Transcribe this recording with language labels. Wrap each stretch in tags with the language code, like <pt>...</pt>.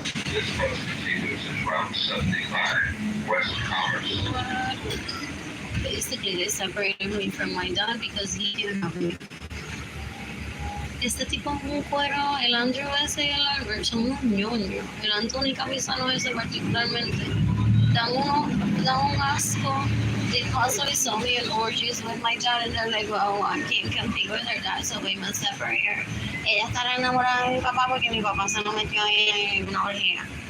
<en>This bus continues at Route 75, West Commerce. Basically, they separated me from my dad because he didn't have me.</en> <es>Este tipo es un cuero, el Andrew ese y el Albert son unos ñoños. El Anthony Camisano ese particularmente. Dan un asco.</es> <en>They constantly saw me in orgies with my dad and they're like, well, I can't compete with her dad, so we must separate her.</en> <es>Ella estará enamorada de mi papá porque mi papá se lo metió ahí en una orgía.</es>